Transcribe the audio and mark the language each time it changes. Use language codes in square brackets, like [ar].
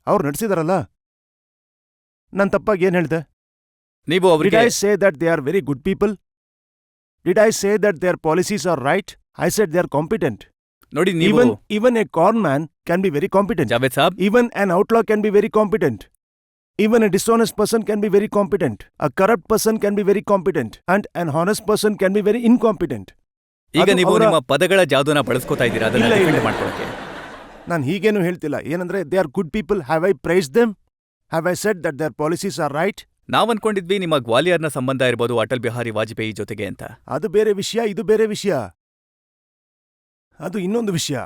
[kn] ಅವ್ರು ನಡೆಸಿದಾರಲ್ಲ, ನಾನು ತಪ್ಪಾಗಿ ಏನ್ ಹೇಳಿದೆ? ನೀವು [en] Did I say that they are very good people? Did I say that their policies are right? I said they are competent. [kn] ನೋಡಿ, ನೀವು [en] even a con man can be very competent. [kn] Javed Sab, [en] even an outlaw can be very competent. Even a dishonest person can be very competent. A corrupt person can be very competent. And an honest person can be very incompetent. [kn] ಈಗ ನೀವು ನಿಮ್ಮ ಪದಗಳ ಜಾದೂನ ಬಳಸ್ಕೋತಾ ಇದ್ದೀರಾ ಅದನ್ನ defend ಮಾಡ್ಕೊಳ್ಳೋಕೆ. ನಾನು ಹೀಗೇನು ಹೇಳ್ತಿಲ್ಲ. ಏನಂದ್ರೆ [en] They are good people. Have I praised them? Have I said that their policies are right? [kn] ನಾವ್ ಅನ್ಕೊಂಡಿದ್ವಿ ನಿಮ್ಮ ಗ್ವಾಲಿಯರ್ನ ಸಂಬಂಧ ಇರ್ಬೋದು ಅಟಲ್ ಬಿಹಾರಿ ವಾಜಪೇಯಿ ಜೊತೆಗೆ ಅಂತ. ಅದು ಬೇರೆ ವಿಷಯ, ಇದು ಬೇರೆ ವಿಷಯ, ಅದು ಇನ್ನೊಂದು ವಿಷಯ.